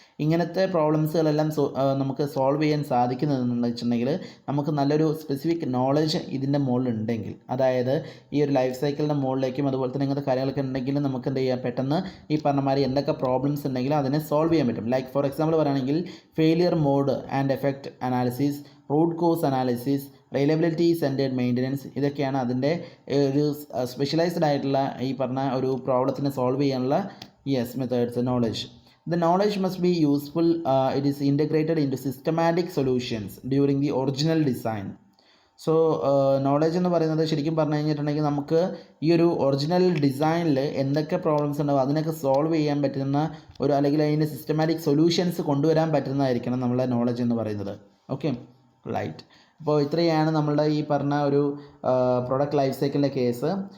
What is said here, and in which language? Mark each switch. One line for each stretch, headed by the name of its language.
Malayalam: ഇങ്ങനത്തെ പ്രോബ്ലംസുകളെല്ലാം നമുക്ക് സോൾവ് ചെയ്യാൻ സാധിക്കുന്നതെന്ന് വെച്ചിട്ടുണ്ടെങ്കിൽ നമുക്ക് നല്ലൊരു സ്പെസിഫിക് നോളേജ് ഇതിൻ്റെ മുകളിലുണ്ടെങ്കിൽ, അതായത് ഈ ഒരു ലൈഫ് സൈക്കിളിൻ്റെ മുകളിലേക്കും അതുപോലെ തന്നെ ഇങ്ങനത്തെ കാര്യങ്ങളൊക്കെ ഉണ്ടെങ്കിൽ നമുക്ക് എന്ത് ചെയ്യാം, പെട്ടെന്ന് ഈ പറഞ്ഞ മാതിരി എന്തൊക്കെ പ്രോബ്ലംസ് ഉണ്ടെങ്കിലും അതിനെ സോൾവ് ചെയ്യാൻ പറ്റും. ലൈക്ക് ഫോർ എക്സാമ്പിൾ പറയുകയാണെങ്കിൽ failure mode and effect analysis, root cause analysis, reliability centered maintenance, ഇതൊക്കെയാണ് അതിൻ്റെ ഒരു സ്പെഷ്യലൈസ്ഡ് ആയിട്ടുള്ള ഈ പറഞ്ഞ ഒരു പ്രോബ്ലത്തിനെ സോൾവ് ചെയ്യാനുള്ള methods.
English: The knowledge must be useful. It is integrated into systematic solutions during the original design.
Malayalam: So knowledge എന്ന് പറയുന്നത് ശരിക്കും പറഞ്ഞു കഴിഞ്ഞിട്ടുണ്ടെങ്കിൽ നമുക്ക് ഈ ഒരു ഒറിജിനൽ ഡിസൈനിൽ എന്തൊക്കെ പ്രോബ്ലംസ് ഉണ്ടാവും അതിനൊക്കെ സോൾവ് ചെയ്യാൻ പറ്റുന്ന ഒരു, അല്ലെങ്കിൽ അതിന് സിസ്റ്റമാറ്റിക് സൊല്യൂഷൻസ് കൊണ്ടുവരാൻ പറ്റുന്നതായിരിക്കണം നമ്മളെ നോളജ് എന്ന് പറയുന്നത്. Okay, right. അപ്പോൾ ഇത്രയാണ് നമ്മളുടെ ഈ പറഞ്ഞ ഒരു പ്രൊഡക്റ്റ് ലൈഫ് സൈക്കിളിൻ്റെ കേസ്.